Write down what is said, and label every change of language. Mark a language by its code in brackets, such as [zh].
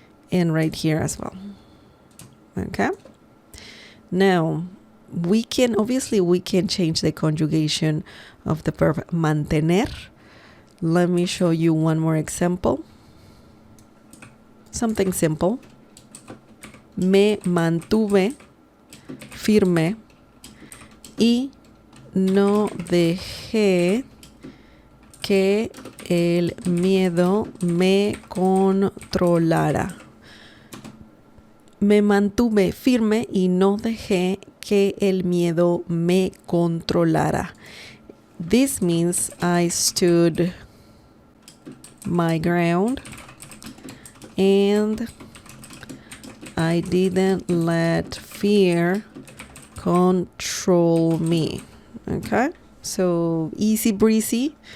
[en] And right here as well. Okay? Now, we can change the conjugation of the verb mantener. Let me show you one more example. Something simple. [es] Me mantuve firme y no dejé que el miedo me controlara. Me mantuve firme y no dejé que el miedo me controlara. [en] This means I stood my ground and I didn't let fear control me. Okay? So easy breezy.